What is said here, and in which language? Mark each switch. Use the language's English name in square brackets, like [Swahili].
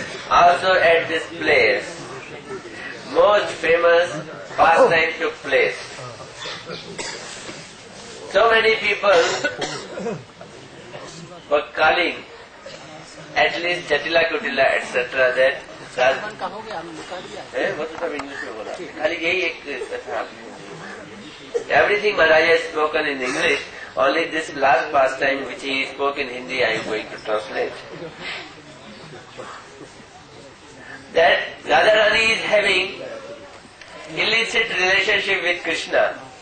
[English] at this place, most famous pastime took place. So many people were calling, at least Jatila Kutila, etc. [Hindi] that वो तो सब English में बोला, खाली यही एक था. [English] Everything Maharaja has spoken in English, only this last pastime which he spoke in Hindi I am going to translate. That Radharani is having illicit relationship with Krishna.